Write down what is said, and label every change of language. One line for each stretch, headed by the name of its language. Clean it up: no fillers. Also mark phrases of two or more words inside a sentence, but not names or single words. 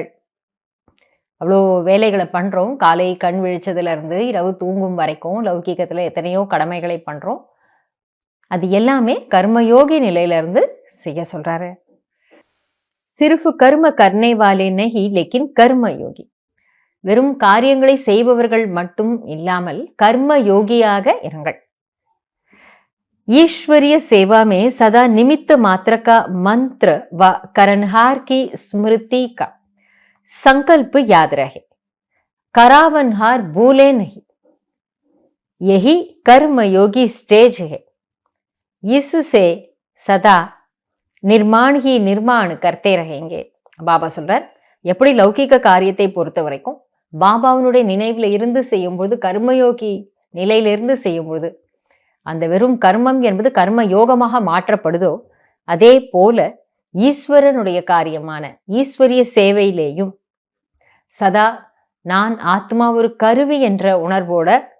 Tamil: அவ்வளோ வேலைகளை பண்ணுறோம், காலை கண் விழிச்சதுலேருந்து இரவு தூங்கும் வரைக்கும் லௌகீகத்தில் எத்தனையோ கடமைகளை பண்ணுறோம். அது எல்லாமே கர்மயோகி நிலையிலிருந்து செய்ய சொல்கிறாரு.
Hindi: सिर्फ कर्म करने वाले नहीं लेकिन कर्मयोगी. வெறும் காரியங்களை செய்பவர்கள் மட்டும் இல்லாமல் கர்ம யோகியாக இருங்கள். ईश्वरीय सेवा में सदा निमित्त मात्र का मंत्र व करनहार की स्मृति का संकल्प याद रहे, करावनहार भूले नहीं. यही कर्मयोगी स्टेज है. इससे सदा निर्माण ही निर्माण करते रहेंगे.
Tamil: பாபா சொல்றார், எப்படி லௌகிக காரியத்தை பொறுத்த வரைக்கும் பாபாவினுடைய நினைவுல இருந்து செய்யும்போது, கர்மயோகி நிலையிலிருந்து செய்யும்போது அந்த வெறும் கர்மம் என்பது கர்ம யோகமாக மாற்றப்படுதோ, அதே போல ஈஸ்வரனுடைய காரியமான ஈஸ்வரிய சேவையிலேயும் சதா நான் ஆத்மா ஒரு கருவி என்ற உணர்வோட